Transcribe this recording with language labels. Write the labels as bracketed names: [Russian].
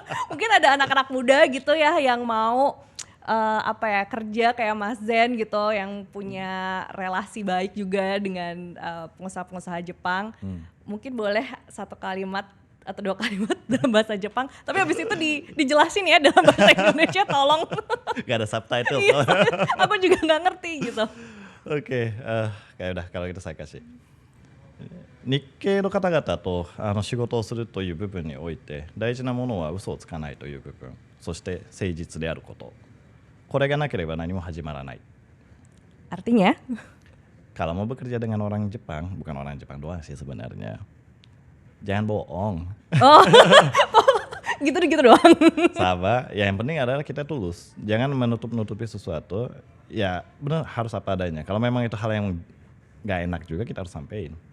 [Indonesian] Mungkin ada anak-anak muda gitu ya yang mau kerja kayak Mas Zen gitu yang punya relasi baik juga dengan pengusaha-pengusaha Jepang. Mungkin boleh satu kalimat atau dua kalimat dalam bahasa Jepang, tapi habis itu dijelasin ya dalam bahasa Indonesia tolong. Gak ada subtitle. Aku juga nggak ngerti gitu. Oke, kayak udah kalau gitu saya kasih. [Japanese] 日系の方々と仕事をするという部分において大事なものは嘘をつかないという部分、そして誠実であること、これがなければ何も始まらない。 [Indonesian] Artinya? Kalau mau bekerja dengan orang Jepang, bukan orang Jepang doang sih sebenarnya. Jangan bohong. Oh, gitu doang. Sama, ya yang penting adalah kita tulus. Jangan menutup-nutupi sesuatu. Ya benar harus apa adanya. Kalau memang itu hal yang nggak enak juga kita harus sampein.